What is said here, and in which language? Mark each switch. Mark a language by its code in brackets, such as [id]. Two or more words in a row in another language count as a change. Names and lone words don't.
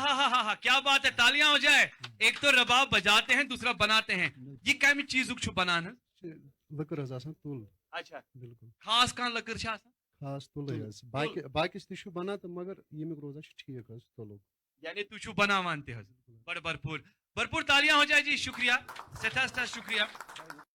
[ur] ہاں کیا بات ہے تالیاں ہو جائے ایک تو رباب بجاتے ہیں دوسرا بناتے ہیں [ks] یہ کمہِ چیٖزُک چھُ بنان حظ یہِ چھِ لٔکٕر حظ آسان تُل اچھا بالکل خاص کانٛہہ لٔکٕر چھِ آسان خاص تُلٕے حظ باقیس تہِ چھُ بنان تہٕ مگر ییٚمیُک روزان چھُ ٹھیٖک حظ تُلُک. یعنی تُہۍ چھُو بناوان تہِ حظ بڑٕ بھرپوٗر بھرپوٗر [ur] تالیاں ہو جائے جی شکریہ [ks] سٮ۪ٹھاہ سٮ۪ٹھاہ شکریہ